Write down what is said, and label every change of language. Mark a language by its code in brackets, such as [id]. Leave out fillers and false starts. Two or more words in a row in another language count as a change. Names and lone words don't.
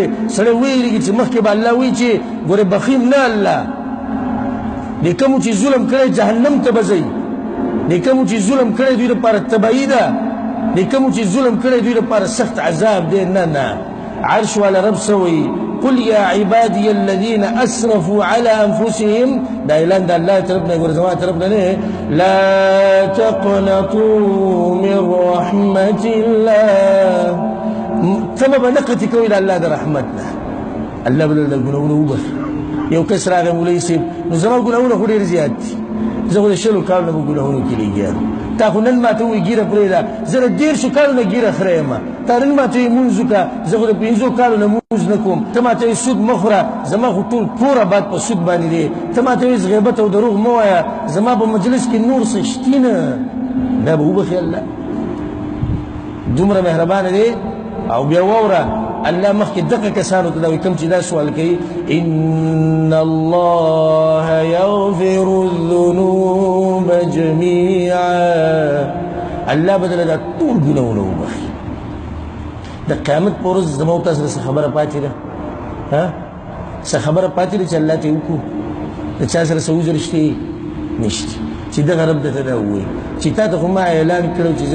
[ps] سړی ویرېږي چې مخکې به الله وایي چې ګورې بخیل نه الله دې کومو چې ظلم کړی جهنم ته به ځئ دې کومو چې ظلم کړی دوی لپاره تباهي ده دې کومو چې ظلم کړی دوی لپاره سخت عذاب دی نه نه عرش والا رب سوی [ar] قل يا عبادي الذين اسرفوا على انفسهم [ps] دا اعلان د الله طرفنا ګور زما طرفنا نه [ar] لا تقنطوا من رحمة الله [ps] ثم بنقتي کوي د الله د رحمتنا الله بل د ګناونو وبخ یو کس راغی مولوي صاحب نو زما ګناونه خو ډېر زیات دي زه خو د شلو کالو نه ګناهونو کې لګیا تا خو نن ماته وایي ګیره پرېږده زه د 13 کالو نه ګیره خره یم تا نن ماته وایي مونځ وکړه زه خو د 15 کالو نه مونځ نه کوم ته ماته وایي سود مه خوره زما خو ټول کور آباد په سود باندې دی ته ماته وایي غیبت او دروغ مه وایه زما په مجلس کې نور څه شتي نه دا به وبخي الله دومره مهربانه دی او بیا واوره الله مخکې دغه کسانو ته دا وایي کوم چې دا سوال کوي [ar] ان الله یغفر الذنوب جميعا [ps] الله بدل دا ټول ګناهونه وبخي د قیامت په ورځ زما او تاسو څه خبره پاتې ده ها څه خبره پاتې ده چې الله ته وکړو د چا سره څه وزر شته نشته چې دغه رب ته دا وایي چې تا ته خو ما اعلان کړو چې زه